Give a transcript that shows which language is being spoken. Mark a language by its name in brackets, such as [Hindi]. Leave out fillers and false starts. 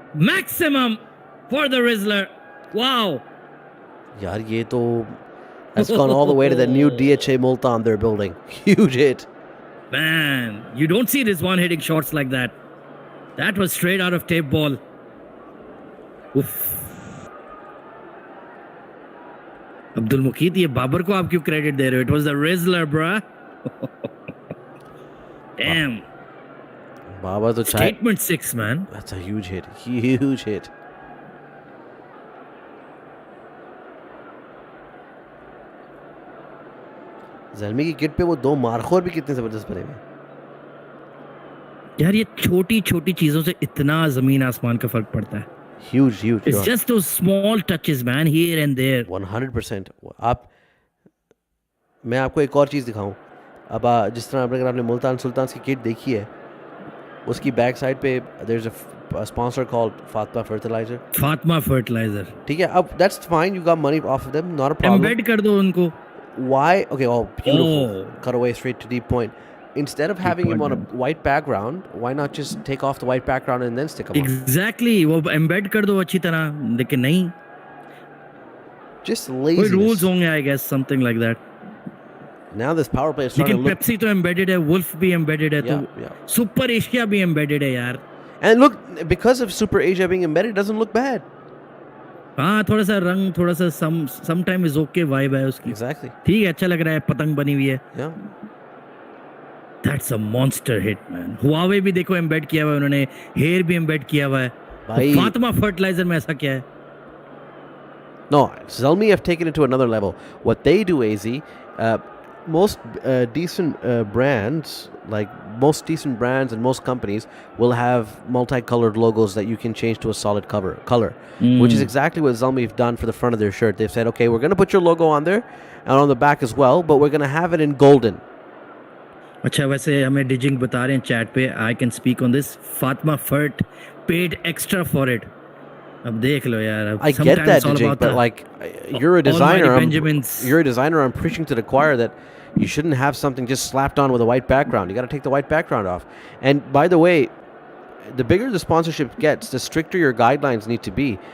[English] Maximum for the Rizzler. Wow. [Hindi] यार ये तो [English] has gone all the way to the new DHA Multan they're building. Huge hit. Man, you don't see Rizwan hitting shots like that. That was straight out of tape ball. Oof. [Hindi] Abdul Muqeed, ये बाबर को आप क्यों credit दे रहे हो? [English] It was the Rizzler, bruh. Damn. [Hindi] Babar तो [English] Statement 6, man. That's a huge hit. Huge hit. [Hindi] Zalmi की kit पे वो 2 मारखोर भी कितने जबरदस्त बने हुए. यार ये छोटी छोटी चीजों से इतना जमीन आसमान का फर्क पड़ता है. [English] Huge. It's just those small touches, man, here and there. [Hindi] 100%. आप मैं आपको एक और चीज़ दिखाऊं. अब जिस तरह अगर आपने मुल्तान सुल्तान्स की किट देखी है, उसकी बैक साइड पे [English] there's a sponsor called Fatma Fertilizer. [Hindi] Fatima fertiliser ठीक है, अब [English] that's fine, you got money off of them, not a problem. [Hindi] Embed कर दो उनको. [English] Why? Okay, oh, beautiful. Oh. Cut away straight to deep point. Instead of having him on a white background, why not just take off the white background and then stick him on? [Hindi] Exactly, वो embed कर दो अच्छी तरह, लेकिन नहीं. [English] Just [Hindi] कोई [English] laziness. [Hindi] Rules होंगे, [English] I guess, something like that. Now this power play is starting [Hindi] लेकिन [English] to look... [Hindi] पेप्सी तो एम्बेडेड है, वुल्फ भी एम्बेडेड है, [English] Yeah, [Hindi] तो [English] yeah. [Hindi] सुपर एशिया भी एम्बेडेड है यार. [English] And look, because of Super Asia being embedded, it doesn't look bad. [Hindi] हाँ, थोड़ा सा रंग, थोड़ा सा [English] sometime is okay vibe [Hindi] है उसकी. [English] Exactly. [Hindi] ठीक है, अच्छा लग रहा है, पतंग बनी हुई है. [English] Yeah. That's a monster hit, man. [Hindi] Huawei भी देखो एम्बेड किया हुआ है उन्होंने, हेयर भी एम्बेड किया हुआ है. भाई. फातिमा फर्टिलाइजर में ऐसा क्या है? [English] No, Zalmi have taken it to another level. What they do, AZ, most decent brands, like most decent brands and most companies, will have multicolored logos that you can change to a solid color, which is exactly what Zalmi have done for the front of their shirt. They've said, okay, we're going to put your logo on there and on the back as well, but we're going to have it in golden. [Hindi] अच्छा, वैसे हमें डिजिंग बता रहे हैं chat पे, [English] I can speak on this, Fatima फर्ट paid extra for it. [Hindi] अब देख लो यार. [English] I get that, Dijing, but like, you're a designer. You're a designer. I'm preaching to the choir that you shouldn't have something just slapped on with a white background. You got to take the white background off. And by the way, the bigger the sponsorship gets, the stricter your guidelines need to be.